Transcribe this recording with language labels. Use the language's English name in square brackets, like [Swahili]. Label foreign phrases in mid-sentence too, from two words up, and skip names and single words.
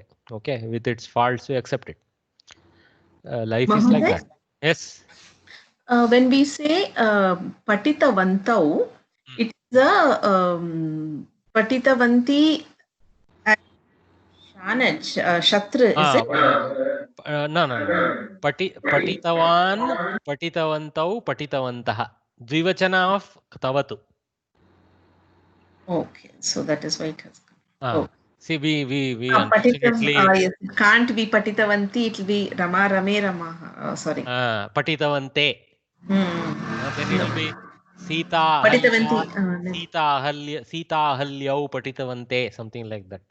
[English] Okay, with its faults, we accept it. Life is like that. Yes. When we say Patitavantau, it is a [Sanskrit] Patitavanti Shanaj, Shatra, [English] is it? No. [Sanskrit] Patitavan, Patitavantau, Patitavantaha. [English] Dvivachana of Tavatu. Okay, so that is why it has come. Oh. See, we unfortunately... yes, it can't be Patitavanti, it will be Rama, Rame, Rama. Sorry. [Sanskrit] Patitavante. [English] Then it will be [Sanskrit] Sita Ahalyau Patitavante, [English] something like that.